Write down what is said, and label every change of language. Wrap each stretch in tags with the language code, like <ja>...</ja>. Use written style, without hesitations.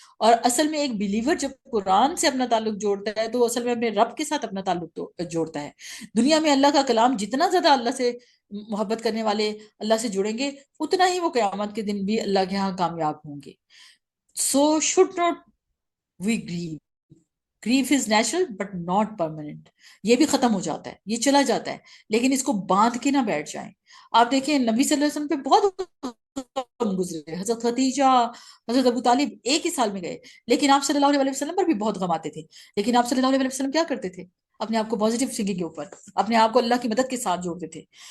<ur>اور اصل میں ایک بلیور جب قرآن سے اپنا تعلق جوڑتا ہے تو اصل میں اپنے رب کے ساتھ اپنا تعلق جوڑتا ہے. دنیا میں اللہ کا کلام جتنا زیادہ اللہ سے محبت کرنے والے اللہ سے جڑیں گے اتنا ہی وہ قیامت کے دن بھی اللہ کے ہاں کامیاب ہوں گے.</ur> <en>So should not we grieve. Grief is natural but not permanent.</en> <ur>یہ بھی ختم ہو جاتا ہے, یہ چلا جاتا ہے, لیکن اس کو باندھ کے نہ بیٹھ جائیں. آپ دیکھیں نبی صلی اللہ علیہ وسلم پہ بہت غم گزرے, حضرت خدیجہ, حضرت ابو طالب ایک ہی سال میں گئے, لیکن آپ صلی اللہ علیہ وسلم پر بھی بہت غم آتے تھے. لیکن آپ صلی اللہ علیہ وسلم کیا کرتے تھے؟ اپنے آپ کو</ur> <en>positive thinking</en> <ur>کے اوپر, اپنے آپ کو اللہ کی مدد کے ساتھ جوڑتے تھے.</ur>